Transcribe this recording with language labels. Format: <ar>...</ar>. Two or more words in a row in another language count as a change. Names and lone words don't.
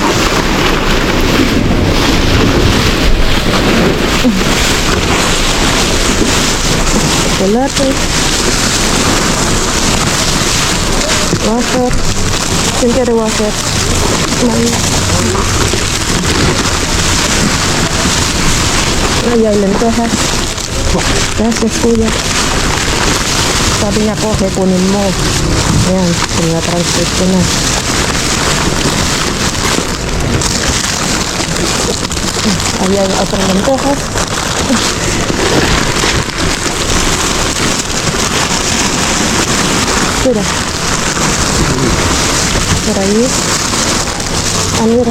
<es>Chocolate. Wafer. ¿Quién quiere wafer? Ay, hay lentejas. Gracias,</es> <tl>kuya. Sabi niya ko, kunin mo. Ayan, sinatransfer ko na.</tl> <es>Ahí hay otras lentejas. Mira. Por ahí. Ah, mira.</es>